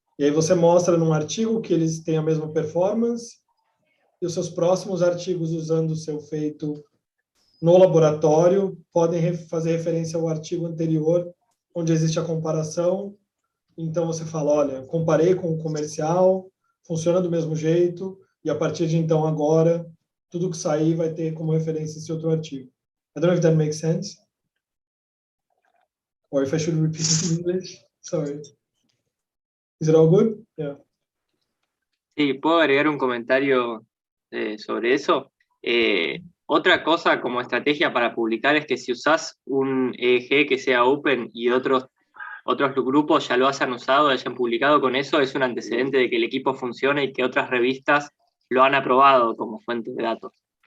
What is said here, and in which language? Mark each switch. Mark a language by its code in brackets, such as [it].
[pt] E aí você mostra num artigo que eles têm a mesma performance e os seus próximos artigos usando o seu feito no laboratório podem fazer referência ao artigo anterior, onde existe a comparação. Então você fala, olha, comparei com o comercial, funciona do mesmo jeito, e a partir de então agora, tudo que sair vai ter como referência esse outro artigo. [en] I don't know if that makes sense. Or if I should repeat it in English. Sorry. Is it all good? Yeah. [es] Sí, ¿puedo agregar un comentario sobre eso? Otra cosa como estrategia para publicar es que si usás un EEG que sea open y otros grupos ya lo hayan usado, hayan publicado con eso, es un antecedente de que el equipo funcione y que otras revistas lo han aprobado como fuente de datos.